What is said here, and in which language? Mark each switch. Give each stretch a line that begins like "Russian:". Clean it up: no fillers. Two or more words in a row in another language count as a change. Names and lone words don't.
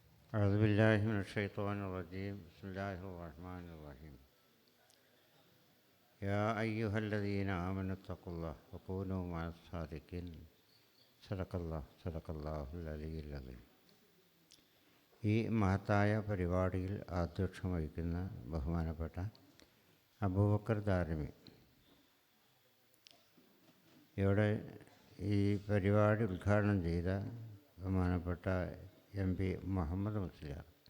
Arabic: أعوذ بالله من الشيطان الرجيم بسم الله الرحمن الرحيم يا أيها الذين آمنوا اتقوا الله وكونوا مع الصادقين صدق الله العلي العظيم.
Malayalam: ഈ മഹത്തായ പരിപാടിയിൽ ആധ്യക്ഷം വഹിക്കുന്ന ബഹുമാനപ്പെട്ട അബൂബക്കർ ദാരിമി, ഇവിടെ ഈ പരിപാടി ഉദ്ഘാടനം ചെയ്ത ബഹുമാനപ്പെട്ട MP മുഹമ്മദ് മുസ്ലിയാർ,